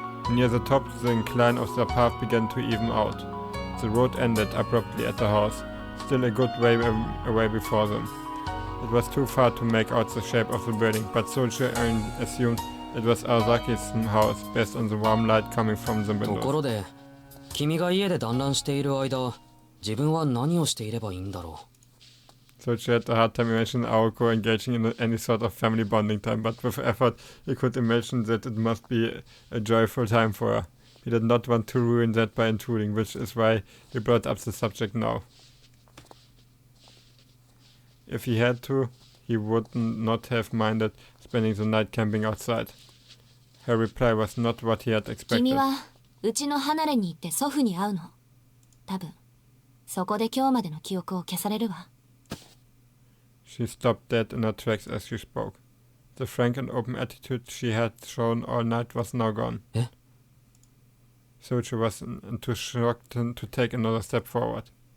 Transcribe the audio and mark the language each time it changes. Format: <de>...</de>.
<en>Near the top, the incline of their path began to even out. The road ended abruptly at the house, still a good way away before them. It was too far to make out the shape of the building, but Sochi assumed it was Aozaki's house, based on the warm light coming from the windows.</en> <ja>ところで、君が家で団らんしている間、自分は何をしていればいいんだろう。</ja> <en>Sochi had a hard time imagining Aoko engaging in any sort of family bonding time, but with effort he could imagine that it must be a joyful time for her. He did not want to ruin that by intruding, which is why he brought up the subject now. If he had to, he would not have minded spending the night camping outside. Her reply was not what he had expected.</en> <ja>君はうちの離れに行って祖父に会うの。多分そこで今日までの記憶を消されるわ。</ja> <en>She stopped dead in her tracks as she spoke. The frank and open attitude she had shown all night was now gone. Sochi was too shocked to take another step forward.</en>